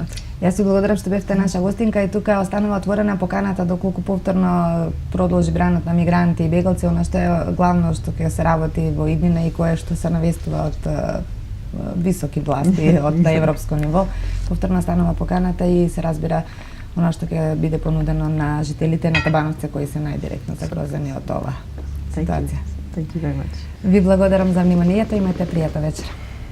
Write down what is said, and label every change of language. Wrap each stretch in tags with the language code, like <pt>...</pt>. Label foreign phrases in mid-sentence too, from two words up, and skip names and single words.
<mk>Јас ви благодарам што бевте наша гостинка и тука останува отворена поканата доколку повторно продолжи бранот на мигранти и бегалци, она што е главно што ќе се работи во иднина и кое што се навестува од високи власти од европско ниво. Повторно останува поканата и се разбира она што ќе биде понудено на жителите на Табановце кои се најдиректно загрозени од ова ситуација.</mk> <en>Thank you very much.</en> <mk>Ви благодарам за вниманието, имајте пријатна вечер.</mk>